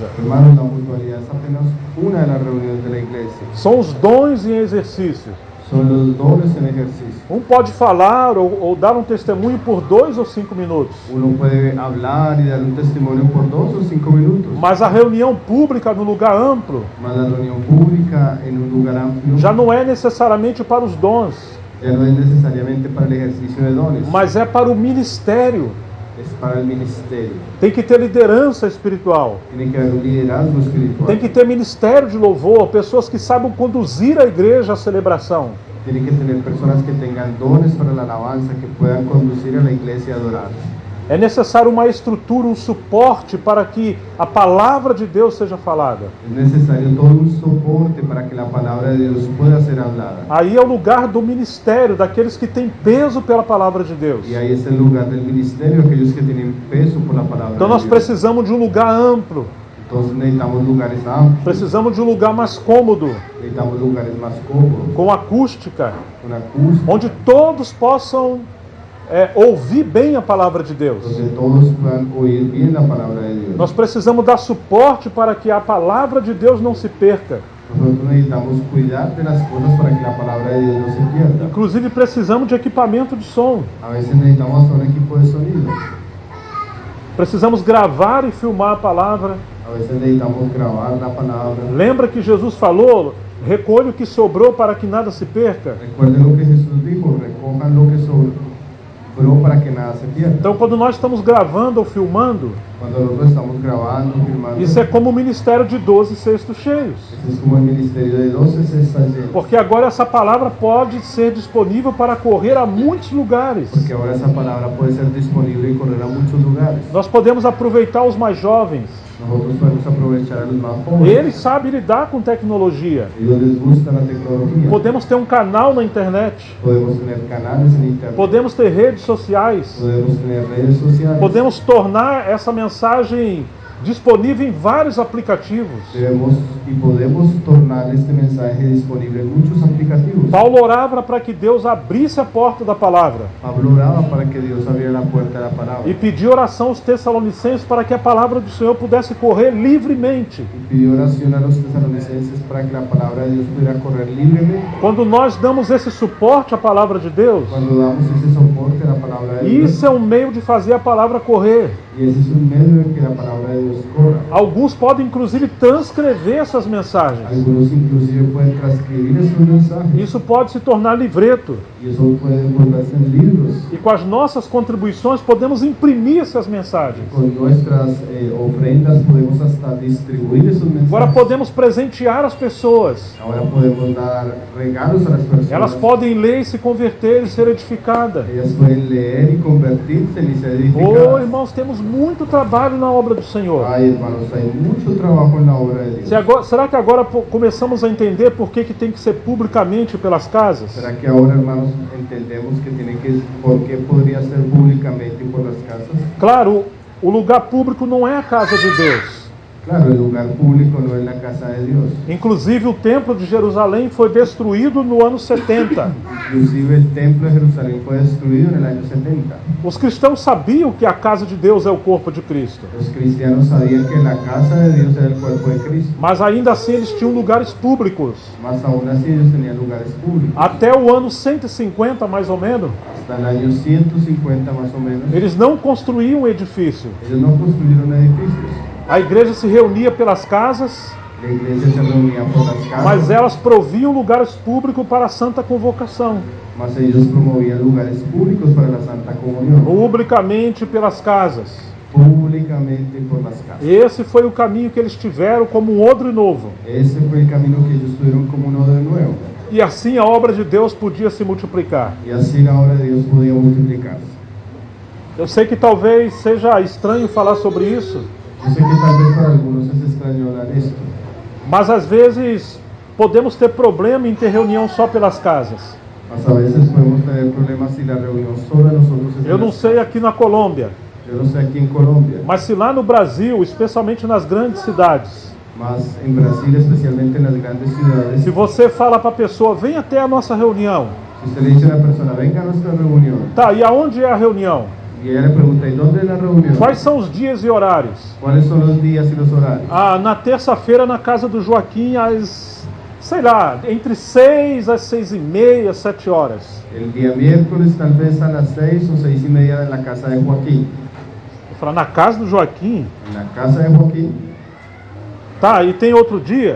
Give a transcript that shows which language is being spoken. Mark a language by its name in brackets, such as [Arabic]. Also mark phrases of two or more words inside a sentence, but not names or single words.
[Spanish] Hermanos, la mutualidad es apenas una de las reuniones de la iglesia. [Portuguese] São os dons em exercício. [Spanish] son los dones en ejercicio. [Portuguese] Um pode falar ou dar um testemunho por 2 ou 5 minutos. [Spanish] Uno puede hablar y dar un testimonio por 2 o 5 minutos, [Portuguese] Mas a reunião pública no lugar amplo [Spanish] mas la reunión pública en un lugar amplio [Portuguese] já não é necessariamente para os dons, [Spanish] ya no es necesariamente para el ejercicio de dones, [Portuguese] mas é para o ministério. [Spanish] es para el ministerio. [Portuguese] Tem que ter liderança espiritual. [Spanish] Tiene que haber un liderazgo espiritual. [Portuguese] Tem que ter ministério de louvor, pessoas que saibam conduzir a igreja à celebração. [Spanish] Tiene que tener personas que tengan dones para la alabanza, que puedan conducir a la iglesia a adorar. [Portuguese] É necessário uma estrutura, um suporte para que a palavra de Deus seja falada. [Spanish] Es necesario todo un soporte para que la palabra de Dios pueda ser hablada. [Portuguese] Aí é o lugar do ministério, daqueles que têm peso pela palavra de Deus. [Spanish] Y ahí es el lugar del ministerio, aquellos que tienen peso por la palabra [Portuguese] Então [Spanish] de [Portuguese] nós [Spanish] Dios. [Portuguese] precisamos de um lugar amplo, [Spanish] Entonces necesitamos lugares amplios, [Portuguese] precisamos de um lugar mais cômodo, [Spanish] necesitamos lugares más cómodos, [Portuguese] com acústica, [Spanish] con acústica, [Portuguese] onde todos possam ouvir bem a palavra de Deus. [Spanish] donde todos puedan oír bien la palabra de Dios. [Portuguese] Nós precisamos dar suporte para que a palavra de Deus não se perca. [Spanish] Nosotros necesitamos cuidar de las cosas para que la palabra de Dios no se pierda. [Portuguese] Inclusive precisamos de equipamento de som. [Spanish] A veces necesitamos hasta un equipo de sonido. [Portuguese] Precisamos gravar e filmar a palavra. [Spanish] A veces necesitamos grabar la palabra. [Portuguese] Lembra que Jesus falou: recolhe o que sobrou para que nada se perca? [Spanish] Recuerden lo que Jesús dijo, recojan lo que sobró para que nada se pierda. [Portuguese] Então, quando nós estamos gravando ou filmando, [Spanish] Cuando nosotros estamos grabando, [Portuguese] filmando, isso é como o ministério de 12 cestos cheios. [Spanish] eso es como el ministerio de 12 cestas llenas. [Portuguese] Porque agora essa palavra pode ser disponível para correr a muitos lugares. [Spanish] Porque ahora esa palabra puede ser disponible y correr a muchos lugares. [Portuguese] Nós podemos aproveitar os mais jovens. [Spanish] Nosotros podemos aprovechar a los más jóvenes. [Portuguese] Eles sabem lidar com tecnologia. [Spanish] Ellos les gusta la tecnología. [Portuguese] Podemos ter um canal na internet. [Spanish] Podemos tener canales en internet. [Portuguese] Podemos ter redes sociais. [Spanish] Podemos tener redes sociales. [Portuguese] Podemos tornar essa mensagem disponível em vários aplicativos. [Spanish] Podemos tornar este mensaje disponible en muchos aplicativos. [Portuguese] Paulo orava para que Deus abrisse a porta da palavra [Spanish] Pablo oraba para que Dios abriera la puerta de la palabra. [Portuguese] e pediu oração aos Tessalonicenses para que a palavra do Senhor pudesse correr livremente. [Spanish] Y pidió oración a los tesalonicenses para que la palabra de Dios pudiera correr libremente. [Portuguese] Quando nós damos esse suporte à palavra de Deus, [Spanish] Cuando damos ese soporte a la palabra de Dios, [Portuguese] isso é um meio de fazer a palavra correr. [Spanish] y ese es un medio en que la palabra de Dios corra. [Portuguese] Alguns podem inclusive transcrever essas mensagens. [Spanish] Algunos inclusive pueden transcribir esos mensajes. [Portuguese] Isso pode se tornar livreto. [Spanish] Y eso puede volverse en libros. [Portuguese] E com as nossas contribuições podemos imprimir essas mensagens. [Spanish] Con nuestras ofrendas podemos hasta distribuir esos mensajes. [Portuguese] Agora podemos presentear as pessoas. [Spanish] Ahora podemos dar regalos a las personas. [Portuguese] Elas podem ler e se converter e ser edificadas. [Spanish] Ellas pueden leer y convertirse y ser Oh, edificadas. [Portuguese] irmãos, temos muito trabalho na obra do Senhor. [Spanish] Ay, hermanos, hay mucho trabajo en la obra de Dios. [Portuguese] Será que agora começamos a entender por que tem que ser publicamente pelas casas? [Spanish] ¿Será que ahora, hermanos, entendemos que tiene que, por qué podría ser públicamente por las casas? [Portuguese] Claro, o lugar público não é a casa de Deus. [Spanish] Claro, el lugar público no es la casa de Dios. [Portuguese] Inclusive o templo de Jerusalém foi destruído no ano 70. [Spanish] Inclusive el templo de Jerusalén fue destruido en el año 70. [Portuguese] Os cristãos sabiam que a casa de Deus é o corpo de Cristo. [Spanish] Los cristianos sabían que la casa de Dios era el cuerpo de Cristo. [Portuguese] Mas ainda assim eles tinham lugares públicos. [Spanish] Más aún así ellos tenían lugares públicos. [Portuguese] Até o ano 150, mais ou menos, [Spanish] Hasta el año 150 más o menos, [Portuguese] eles não construíam edifício. [Spanish] ellos no construyeron edificios. [Portuguese] A igreja se reunia pelas casas, [Spanish] La iglesia se reunía por las casas, [Portuguese] mas elas proviam lugares públicos para a santa convocação. [Spanish] mas ellos promovían lugares públicos para la Santa Comunión, [Portuguese] Publicamente pelas casas. [Spanish] públicamente por las casas. [Portuguese] Esse foi o caminho que eles tiveram como um odre novo. [Spanish] Ese fue el camino que ellos tuvieron como un odre nuevo. [Portuguese] E assim a obra de Deus podia se multiplicar. [Spanish] Y así la obra de Dios podía multiplicarse. [Portuguese] Eu sei que talvez seja estranho falar sobre isso, [Spanish] Yo sé que tal vez para algunos es extraño hablar esto, [Portuguese] mas às vezes podemos ter problema em ter reunião só pelas casas. [Spanish] mas a veces podemos tener problemas si la reunión solo de nosotros es de [Portuguese] Eu não [Spanish] las [Portuguese] sei [Spanish] casas. [Portuguese] aqui na Colômbia, [Spanish] Yo no sé aquí en Colombia, [Portuguese] mas se lá no Brasil, especialmente nas grandes cidades, [Spanish] mas en Brasil, especialmente en las grandes ciudades, [Portuguese] se você fala para a pessoa, vem até a nossa reunião. [Spanish] si usted le dice a la persona, venga a nuestra reunión, [Portuguese] Tá, e aonde é a reunião? [Spanish] y ella le pregunta, ¿y dónde es la reunión? [Portuguese] Quais são os dias e horários? [Spanish] ¿Cuáles son los días y los horarios? [Portuguese] Ah, na terça-feira na casa do Joaquim às sei lá, entre 6 às 6:30, 7 horas. [Spanish] El día miércoles, tal vez a las 6 o 6:30 en la casa de Joaquín. [Portuguese] Eu falei, na casa do Joaquim? [Spanish] En la casa de Joaquín. [Portuguese] Tá, e tem outro dia?